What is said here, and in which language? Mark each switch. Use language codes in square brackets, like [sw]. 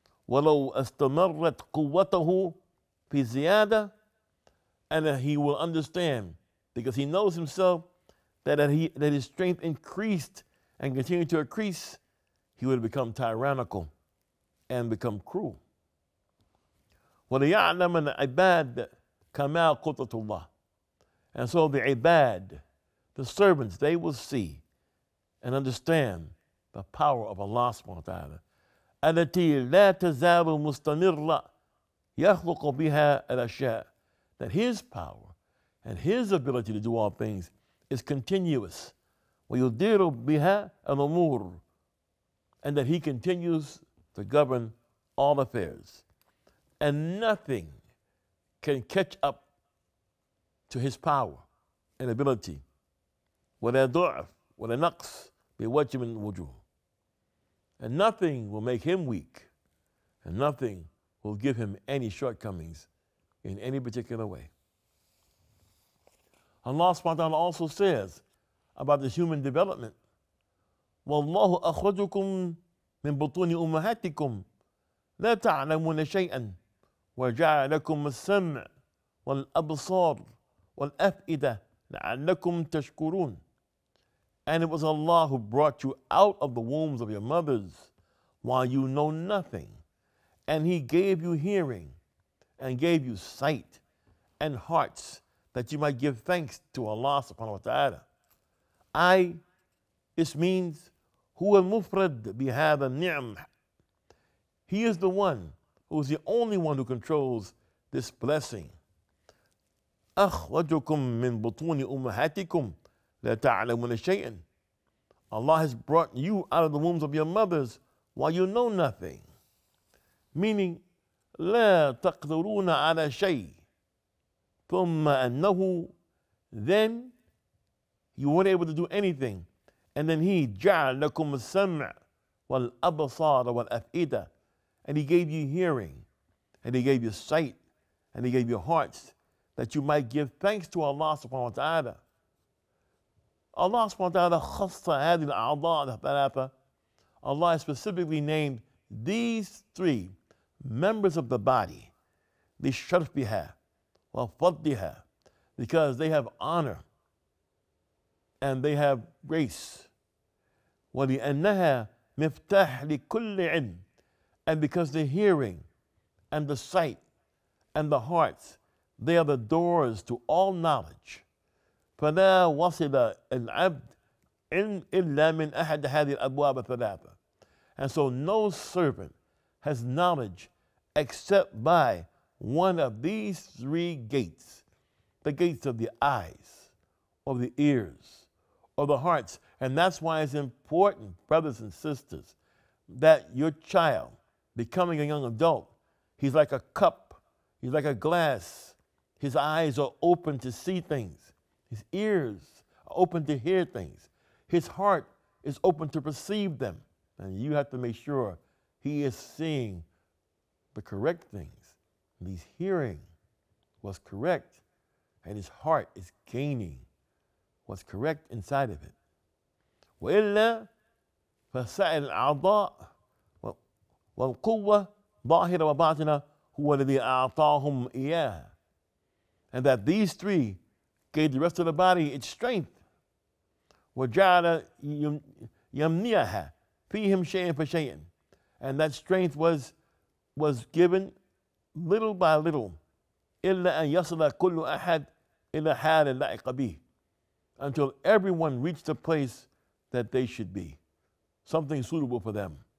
[ar] وَلَوْ أَسْتَمَرَّتْ قُوَّتَهُ في زيادة, [en] and he will understand, because he knows himself that his strength increased and continued to increase, he would become tyrannical and become cruel. [ar] وَلِيَعْلَمَ الْعِبَادِ كَمَا قُدْرَةُ اللَّهِ. [en] And so the ibad, the servants, they will see and understand the power of Allah subhanahu wa ta'ala. [ar] التي لا تزال مستمرة يخلق بها الأشياء. [en] That His power and His ability to do all things is continuous. [ar] ويدير بها الأمور. [en] And that He continues to govern all affairs. And nothing can catch up to His power and ability. [ar] ولا ضعف ولا نقص بوجه من الوجوه. [en] And nothing will make Him weak, and nothing will give Him any shortcomings in any particular way. Allah subhanahu wa ta'ala also says about the human development, [ar] وَاللَّهُ أَخْرَجُكُم مِّن بُطُونِ أُمَّهَاتِكُمْ لَا تَعْلَمُونَ شَيْئًا وَجَعَلَ لَكُمُ السَّمْعَ وَالْأَبْصَارَ وَالْأَفْئِدَةَ لَعَلَّكُمْ تَشْكُرُونَ. [en] And it was Allah who brought you out of the wombs of your mothers while you know nothing. And He gave you hearing and gave you sight and hearts that you might give thanks to Allah subhanahu wa ta'ala. This means [ar] هو المفرد بهذا النعم. [en] He is the one who is the only one who controls this blessing. [ar] أخرجكم من بطون أمهاتكم لا تعلمون شيئا. [en] Allah has brought you out of the wombs of your mothers while you know nothing. Meaning, [ar] لا تقدرون على شيء ثم أنه, [en] then you weren't able to do anything, and then He [ar] جعل لكم السمع والأبصار والأفئدة, [en] and He gave you hearing, and He gave you sight, and He gave you hearts, that you might give thanks to Allah subhanahu wa ta'ala. Allah subhanahu wa ta'ala [ar] خص هذه الأعضاء الثلاثة. [en] Allah has specifically named these three members of the body [ar] لشرفها وفضلها, [en] because they have honor and they have grace. [ar] ولأنها مفتاح لكل علم, [en] and because the hearing and the sight and the hearts, they are the doors to all knowledge. [ar] فلا وصل العبد إلا من أحد هذه الأبواب الثلاثة. [en] And so no servant has knowledge except by one of these three gates: the gates of the eyes, or the ears, or the hearts. And that's why it's important, brothers and sisters, that your child, becoming a young adult, he's like a cup, he's like a glass. His eyes are open to see things. His ears are open to hear things. His heart is open to perceive them. And you have to make sure he is seeing the correct things. And he's hearing what's correct, and his heart is gaining what's correct inside of it. [ar] وإلا فسائر الأعضاء والقوة ظاهرة وباطنة هو الذي أعطاهم إياها. [en] And that these three gave the rest of the body its strength. [ar] وجعل يمنيها فيهم شيئا فشيئا. [en] And that strength was given little by little. [ar] إلا أن يصل كل أحد إلى حال لائق به, [en] until everyone reached the place that they should be, something suitable for them.